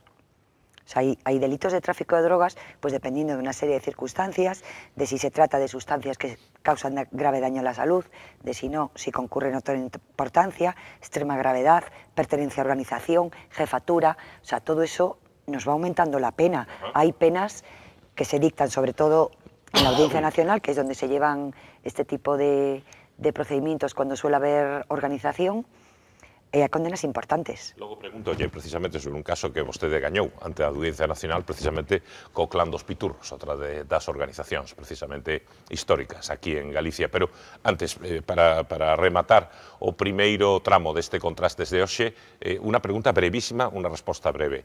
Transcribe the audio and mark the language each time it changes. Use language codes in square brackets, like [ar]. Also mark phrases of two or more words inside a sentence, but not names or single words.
[es] O sea, hay delitos de tráfico de drogas, pues dependiendo de una serie de circunstancias, de si se trata de sustancias que causan grave daño a la salud, de si no, si concurre notoria importancia, extrema gravedad, pertenencia a organización, jefatura, o sea, todo eso nos va aumentando la pena. Hay penas que se dictan, sobre todo en la Audiencia Nacional, que es donde se llevan este tipo de procedimientos cuando suele haber organización, a condenas importantes. [gl] Logo pregunto, precisamente sobre un caso que vostede gañou ante a Audiencia Nacional, precisamente co clan dos Piturros, outra das organizacións precisamente históricas aquí en Galicia. Pero antes, para rematar o primeiro tramo deste Contrastes de hoxe, unha pregunta brevísima, unha resposta breve.